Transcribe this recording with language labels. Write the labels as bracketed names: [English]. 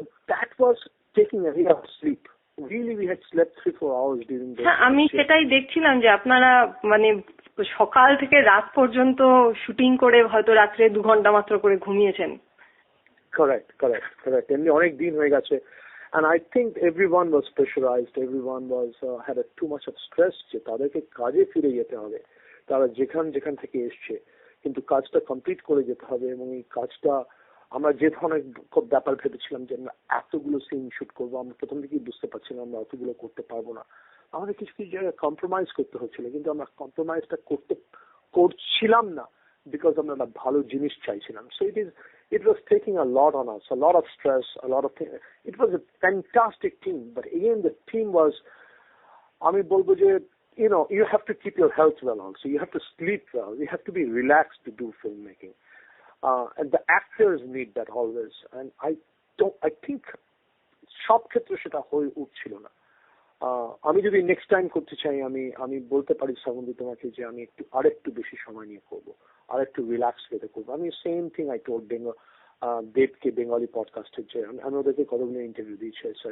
[English] that was taking a real sleep. Really, we had slept 3-4 hours during the. [Bangla] আমি সেটাই দেখছিলাম যে আপনারা মানে সকাল থেকে রাত পর্যন্ত শুটিং করে হয়তো রাত্রে 2 ঘন্টা মাত্র করে ঘুমিয়েছেন। [English] Correct. [Bangla] এমনি অনেক দিন হয়ে গেছে। [English] And I think everyone was pressurized. Everyone had too much of stress [Bangla] যে তাদেরকে কাজে ফিরে যেতে হবে। তারা যেখান থেকে এসছে, কিন্তু কাজটা কমপ্লিট করে যেতে হবে। এবং এই কাজটা আমরা যে ধরনের ব্যাপার ভেবেছিলাম যে আমরা এতগুলো সিন শুট করবো, আমরা প্রথম থেকেই বুঝতে পারছিলাম আমরা অতগুলো করতে পারবো না। আমাদের কিছু জায়গায় কম্প্রোমাইজ করতে হচ্ছিল, কিন্তু আমরা কম্প্রোমাইজটা করছিলাম না বিকজ আমরা একটা ভালো জিনিস চাইছিলাম। [English] So it was taking a lot on us, a lot of stress, a lot of things. It was a fantastic team, but again the team was, [Bangla] আমি বলবো যে [English] you have to keep your health well also. You have to sleep well. You have to be relaxed to do filmmaking. And the actors need that always. And I think [Bangla] সব ক্ষেত্রে সেটা হয়ে উঠছিল না। আমি যদি নেক্সট টাইম করতে চাই, আমি বলতে পারি শ্রাবন্তী তোমাকে যে আমি আরেকটু বেশি সময় নিয়ে করবো, আরেকটু রিল্যাক্স হতে করবো। আমি [English] same thing I told [Bangla] দেবকে বেঙ্গলি পডকাস্টের যে আমি ওদেরকে কতগুলো ইন্টারভিউ দিয়েছি।